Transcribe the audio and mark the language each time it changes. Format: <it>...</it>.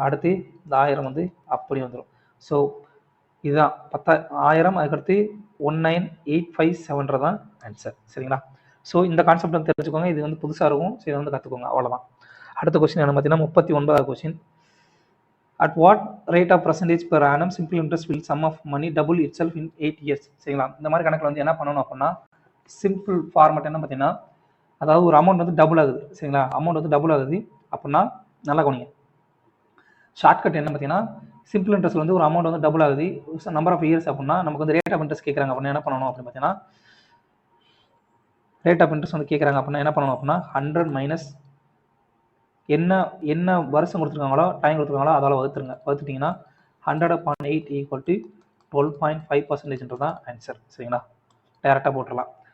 <ta>அடுத்து இந்த 1000 வந்து அப்படியே வந்துடும். ஸோ இதுதான் 10,000. அதுக்கடுத்து 19857 தான் ஆன்சர். சரிங்களா? ஸோ இந்த கான்செப்ட் வந்து தெரிஞ்சுக்கோங்க. இது வந்து புதுசாக இருக்கும். சரி, வந்து கற்றுக்கோங்க. அவ்வளோதான். அடுத்த கொஸ்டின் என்ன பார்த்தீங்கன்னா 39வது question.</ta> <en>At what rate of percentage per annum simple interest will sum of money double itself in 8 years?</en> <ta>சரிங்களா? இந்த மாதிரி கணக்கில் வந்து என்ன பண்ணணும் அப்படின்னா, சிம்பிள் ஃபார்மேட் என்ன பார்த்தீங்கன்னா, அதாவது ஒரு அமௌண்ட் வந்து டபுள் ஆகுது. சரிங்களா? அமௌண்ட் வந்து டபுள் ஆகுது அப்படின்னா நல்லா கவனிங்க. ஷார்ட்கட் என்ன பார்த்தீங்கன்னா, சிம்பிள் இன்ட்ரெஸ்ட் வந்து ஒரு அமௌண்ட் வந்து டபுள் ஆகுது நம்பர் ஆஃப் இயர்ஸ் அப்படின்னா நமக்கு வந்து ரேட் ஆஃப் இன்ட்ரெஸ்ட் கேட்குறாங்க அப்படின்னா என்ன பண்ணணும் அப்படின்னு பார்த்தீங்கன்னா, ரேட் ஆஃப் இன்ட்ரெஸ்ட் வந்து கேட்குறாங்க அப்படின்னா என்ன பண்ணணும் அப்படின்னா 100 மைனஸ் என்ன வருஷம் கொடுத்துருக்காங்களோ டைம் கொடுத்துருக்காங்களோ அதால் வகுத்துட்டிங்கன்னா 100/8 ஈக்குவல் டு 12.5% தான் ஆன்சர். சரிங்களா? டேரெக்டாக போட்டுடலாம்.</ta>